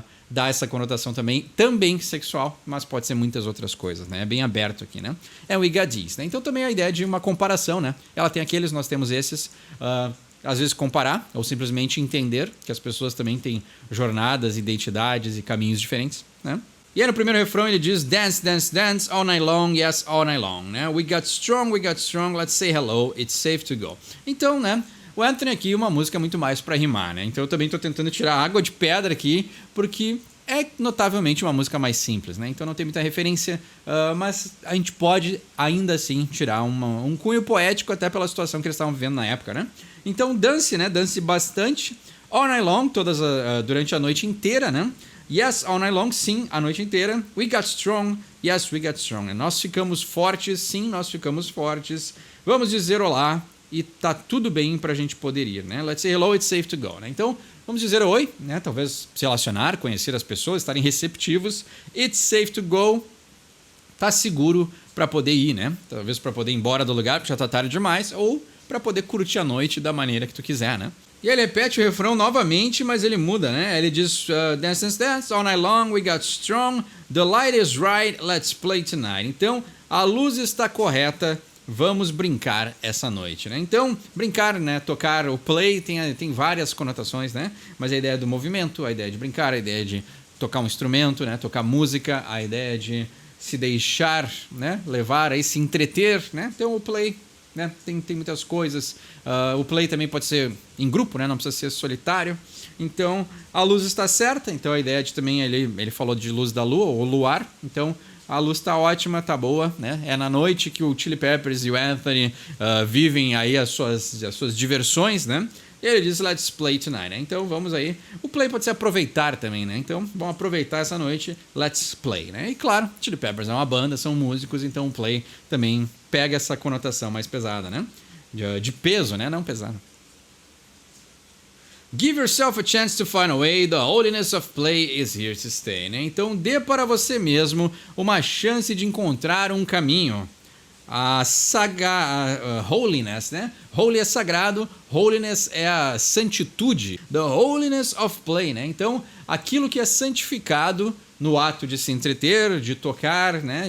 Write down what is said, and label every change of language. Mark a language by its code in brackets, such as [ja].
[pt] dá essa conotação também sexual, mas pode ser muitas outras coisas, né? É bem aberto aqui, né? [en] We got these, [pt] né? Então também a ideia de uma comparação, né? Ela tem aqueles, nós temos esses. Às vezes comparar, ou simplesmente entender que as pessoas também têm jornadas, identidades e caminhos diferentes, né? E aí no primeiro refrão ele diz [en] dance, dance, dance, all night long, yes, all night long, né? We got strong, let's say hello, it's safe to go. [pt] Então, né? O Anthony aqui, uma música muito mais para rimar, né? Então eu também estou tentando tirar água de pedra aqui, porque é notavelmente uma música mais simples, né? Então não tem muita referência, mas a gente pode ainda assim tirar um cunho poético até pela situação que eles estavam vivendo na época, né? Então dance, né? Dance bastante, [en] all night long, [pt] durante a noite inteira, né? [en] Yes, all night long, [pt] sim, a noite inteira. [en] We got strong, yes, we got strong. [pt] Nós ficamos fortes, sim, nós ficamos fortes. Vamos dizer olá. E tá tudo bem pra gente poder ir, né? [en] Let's say hello, it's safe to go, né? [pt] Então, vamos dizer oi, né? Talvez se relacionar, conhecer as pessoas, estarem receptivos. [en] It's safe to go. [pt] Tá seguro pra poder ir, né? Talvez pra poder ir embora do lugar, porque já tá tarde demais, ou pra poder curtir a noite da maneira que tu quiser, né? E ele repete o refrão novamente, mas ele muda, né? Ele diz [en] dance, dance, dance, all night long, we got strong. The light is right, let's play tonight. [pt] Então, a luz está correta. Vamos brincar essa noite, né? Então, brincar, né? Tocar, o play tem várias conotações, né? Mas a ideia do movimento, a ideia de brincar, a ideia de tocar um instrumento, né? Tocar música, a ideia de se deixar, né? Levar, aí se entreter, né? Então, o play, né? Tem muitas coisas. O play também pode ser em grupo, né? Não precisa ser solitário. Então, a luz está certa. Então, a ideia de também, ele falou de luz da lua, ou luar. Então, a luz tá ótima, tá boa, né? É na noite que o Chili Peppers e o Anthony vivem aí as suas diversões, né? E ele diz, [en] let's play tonight, [pt] né? Então vamos aí. O play pode ser aproveitar também, né? Então vamos aproveitar essa noite, [en] let's play, [pt] né? E claro, Chili Peppers é uma banda, são músicos, então o play também pega essa conotação mais pesada, né? De peso, né? Não pesado. [en] Give yourself a chance to find a way, the holiness of play is here to stay, né? [pt] Então dê para você mesmo uma chance de encontrar um caminho. A holiness, né? Holy é sagrado, holiness é a santitude, [en] the holiness of play, [pt] né? Então aquilo que é santificado no ato de se entreter, de tocar, né?